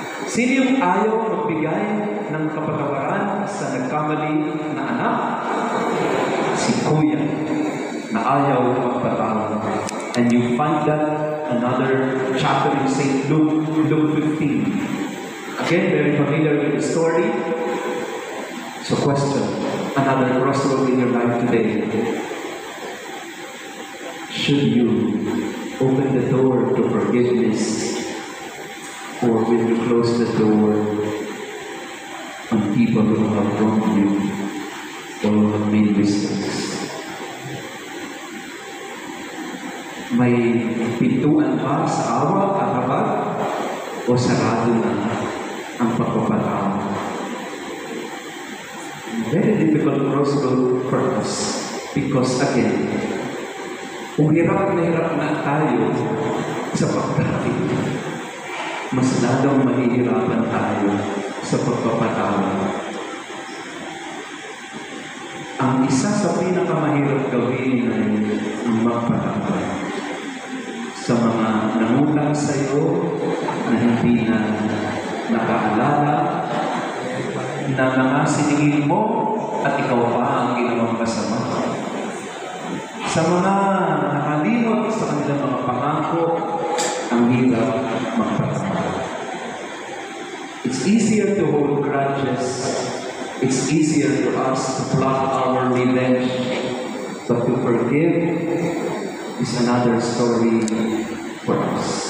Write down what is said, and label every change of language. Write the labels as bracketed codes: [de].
[tl] Sino yung ayaw magbigay ng kapatawaran sa nagkamali na anak? Si kuya na ayaw magpatawad. [en] And you find that another chapter in St. Luke 15. Again, very familiar with the story. So question, another crossroad in your life today. Should you open the door to forgiveness? Or will you close the door on people who have wronged you or who have made mistakes? [tl] May pintuan ba sa awa at habag o sarado na ang pagpapatawad? [en] Very difficult crossroad for us. Because again, [tl] kung hirap na tayo sa pagkain, mas lalong mahihirapan tayo sa pagpapatawad. Ang isa sa pinakamahirap gawin ay ang magpatawad sa mga nangulang sa iyo na hindi na nakaalala, na mga siningil mo at ikaw pa ang ginawang masama. Sa mga nakalimot sa kanilang mga pangako, ang hirap magpatawad. [en] It's easier to hold grudges. It's easier for us to plot our revenge, but to forgive is another story for us.